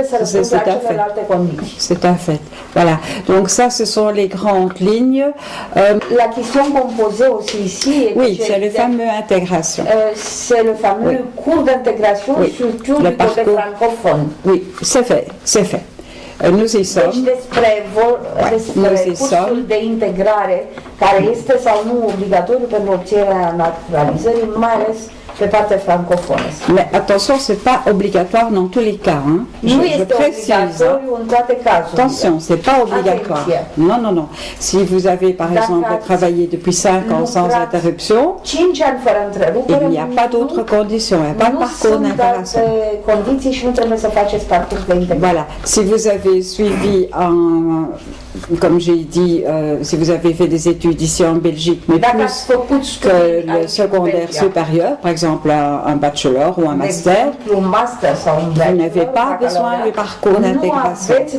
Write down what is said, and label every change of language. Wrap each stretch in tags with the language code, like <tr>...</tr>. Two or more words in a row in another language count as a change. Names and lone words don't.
<fr>C'est un fait. Voilà. Donc ça, ce sont les grandes lignes. La question qu'on posait aussi ici... Oui, c'est le fameux intégration. C'est le fameux cours d'intégration, surtout du côté francophone. Oui, c'est fait, c'est fait. Nous y sommes.</fr> <ro>Deci despre cursul de integrare, care este sau nu obligatoriu pentru obținerea naturalizării, mai ales pe partea francofonă.</ro> <fr>Mais attention, c'est pas obligatoire dans tous les cas. Hein.</fr> <ro>Nu este obligatoriu în toate cazurile.</ro> <fr>Attention, c'est pas obligatoire. Non, non, non. Si vous avez, par exemple, travaillé depuis 5 ans sans interruption, il n'y a pas d'autres conditions, il n'y a pas de parcours d'intégration. Voilà. Si vous avez suivi comme j'ai dit, si vous avez fait des études ici en Belgique, mais plus que le secondaire supérieur, par exemple un bachelor ou un master, vous n'avez pas besoin du parcours d'intégration.</fr>